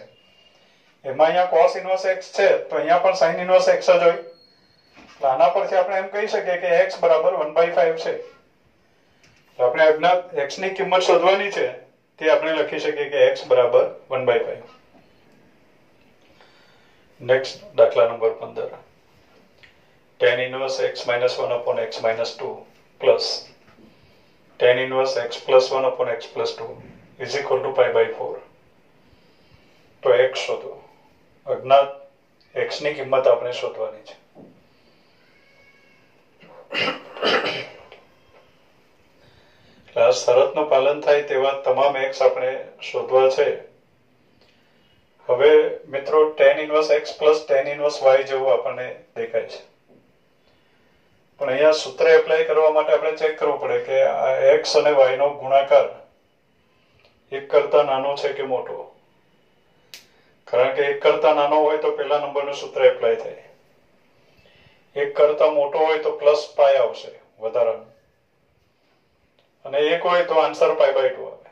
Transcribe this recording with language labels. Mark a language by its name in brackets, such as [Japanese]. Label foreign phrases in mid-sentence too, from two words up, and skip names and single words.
[Gujarati] એમાં અહીંયા [English] cos inverse x [Gujarati] છે તો અહીંયા પણ [English] sin inverse x [Gujarati] જ હોય. આના પરથી આપણે એમ કહી શકીએ કે x બરાબર 1/5 છે. આપણે અજ્ઞાત x ની કિંમત શોધવાની છે તે આપણે લખી શકીએ કે x બરાબર 1/5. નેક્સ્ટ દાખલા નંબર 15. [English] tan inverse x - 1 / x - 2 plus tan inverse x + 1 / x + 2 is equal to π/4. [Gujarati] તો x શોધો. અજ્ઞાત x ની કિંમત આપણે શોધવાની છે. આ શરતનું પાલન થાય તેવા તમામ x આપણે શોધવા છે. હવે મિત્રો [English] tan inverse x plus tan inverse y [Gujarati] જેવું આપણને દેખાય છે, પણ અહીંયા સૂત્ર એપ્લાય કરવા માટે આપણે ચેક કરવું પડે કે આ x અને y નો ગુણાકાર 1 કરતા નાનો છે કે મોટો. કારણ કે 1 કરતા નાનો હોય તો પહેલા નંબરનું સૂત્ર એપ્લાય થાય, 1 કરતા મોટો હોય તો +π આવશે વધારાનું, અને 1 હોય તો આન્સર π/2 આવે.